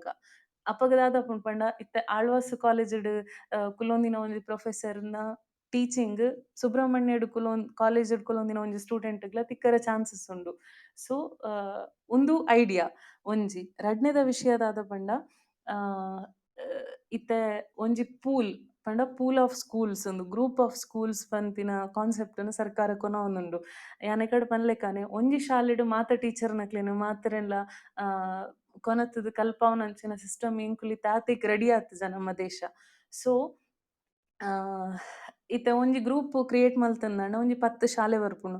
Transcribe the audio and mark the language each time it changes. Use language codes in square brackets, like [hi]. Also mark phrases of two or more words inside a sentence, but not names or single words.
[tcy] ಅಪಗದಾದಪುಂಡು ಪಂಡ ಇತ್ತೆ ಆಳ್ವಾಸ್ ಕಾಲೇಜ್ಡ್ ಕುಲೊಂದಿನ ಒಂಜಿ ಪ್ರೊಫೆಸರ್ನ ಟೀಚಿಂಗ್ ಸುಬ್ರಹ್ಮಣ್ಯಡ್ ಕಾಲೇಜ್ಡ್ ಕುಲೊಂದಿನ ಒಂಜಿ ಸ್ಟೂಡೆಂಟ್ಗ್ಲ ತಿಕ್ಕರೆ ಚಾನ್ಸಸ್ ಉಂಡು. ಸೊ ಉಂದು ಐಡಿಯಾ ಒಂಜಿ. ರಡ್ನೆದ ವಿಷಯದಾದ ಪಂಡ ಇತ್ತೆ ಒಂಜಿ ಪಂಡ [en] pool of schools [tcy] ಒಂದು [en] group of schools [tcy] ಪಂಪಿನ ಕಾನ್ಸೆಪ್ಟ್ ನು ಸರ್ಕಾರ ಕೊನೊಂದುಂಡು. ಯಾನೆಕಡ್ ಪನ್ಲೆಕಾನೆ ಒಂಜಿ ಶಾಲೆಡ್ ಮಾತ ಟೀಚರ್ನಕ್ಲೆನ್ ಮಾತೆರೆನ್ಲ ಕೊನತುದು ಕಲ್ಪವನಂಚಿನ ಸಿಸ್ಟಮ್ ಇಂಕುಲು ಆತಿಕ್ ರೆಡಿ ಆತುಜ ನಮ್ಮ ದೇಶ. ಸೊ ಇತ್ತೆ ಒಂಜಿ [en] group create [tcy] ಮಲ್ತಂದಾಂಡ ಒಂಜಿ 10 ಶಾಲೆ ಬರ್ಪುಂಡು.